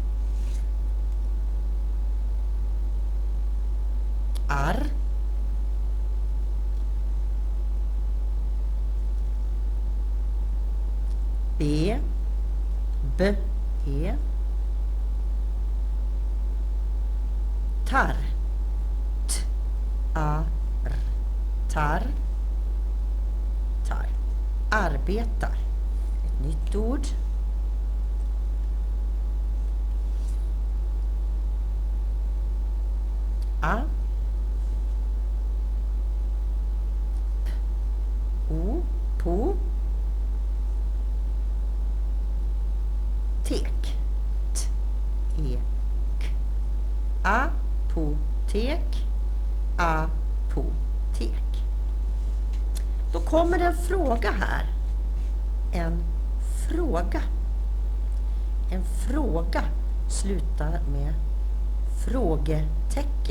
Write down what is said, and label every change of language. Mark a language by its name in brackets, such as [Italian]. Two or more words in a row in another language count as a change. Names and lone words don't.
[Swedish] ar, B, B, E. Tar. T-a-r. Tar. Tar. Arbetar. Ett nytt ord. A. O. Po. Tek. T-e-k. Apotek. Apotek. Då kommer det en fråga här. En fråga. En fråga slutar med frågetecken.